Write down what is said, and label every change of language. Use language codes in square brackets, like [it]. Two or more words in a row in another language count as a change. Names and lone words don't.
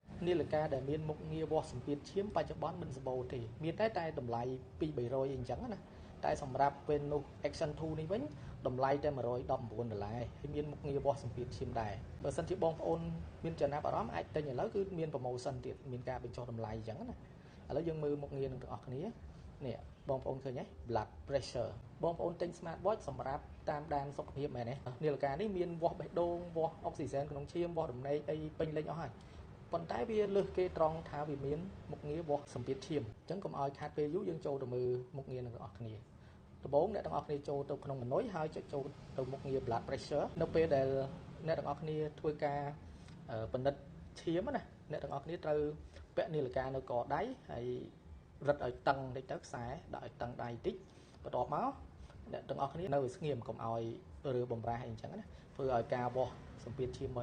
[km] នាឡិកាដែលមានមុខងារវាស់សម្ពាធឈាមបច្ចុប្បន្នមិនសម្បូរទេមានតែតម្លៃ2-300អីចឹងណាតែសម្រាប់ពេលនោះ Action 2 នេះវិញតម្លៃតែ$119ហើយមានមុខងារវាស់សម្ពាធឈាមដែរបើសិនជាបងប្អូនមានចំណាប់អារម្មណ៍អាចទិញឥឡូវគឺមាន promotion ទៀតមានការបញ្ចុះតម្លៃចឹងណាឥឡូវយើងមើលមុខងារនឹងទាំងអស់គ្នានេះបងប្អូនឃើញទេ [en] blood pressure [km] បងប្អូនទិញ [en] smart watch [km] សម្រាប់តាមដានសុខភាពមែនទេនាឡិកានេះមានវាស់បេះដូងវាស់អុកស៊ីហ្សែនក្នុងឈាមវាស់រំលែកអីពេញលេញអស់ហើយប៉ុន្តែ វាលើសគេត្រង់ថាវាមានមុខងារវាស់សម្ពាធឈាមអញ្ចឹងកុំឲ្យខាតពេលយូរយើងចូលទៅមើលមុខងារនឹងទាំងអស់គ្នាដំបូងអ្នកទាំងអស់គ្នាចូលទៅក្នុង menu ហើយចុចចូលទៅមុខងារ [en] blood pressure [km] នៅពេលដែលអ្នកទាំងអស់គ្នាធ្វើការពិនិត្យឈាមណា អ្នកទាំងអស់គ្នាត្រូវពាក់នាឡិកានៅកដៃហើយរឹតឲ្យតឹងតិចទៅខ្សែដាក់ឲ្យតឹងដៃតិចបន្ទាប់មកអ្នកទាំងអស់គ្នានៅឲ្យស្ងៀមកុំឲ្យរើបំរាស់អីចឹងណាធ្វើឲ្យការវាស់សម្ពាធឈាម